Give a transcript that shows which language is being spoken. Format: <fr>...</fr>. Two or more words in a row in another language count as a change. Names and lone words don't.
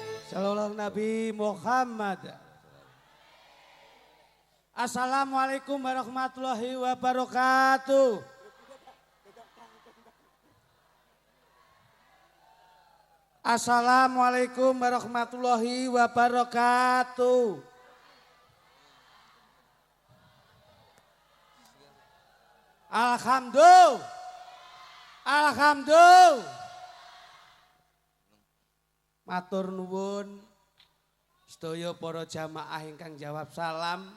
<ar>صلى الله نبي محمد. السلام عليكم ورحمة الله وبركاته. السلام عليكم ورحمة الله وبركاته. Alhamdulillah. Alhamdulillah.</ar> <jv>Matur nuwun sedaya para jamaah ingkang jawab salam.</jv>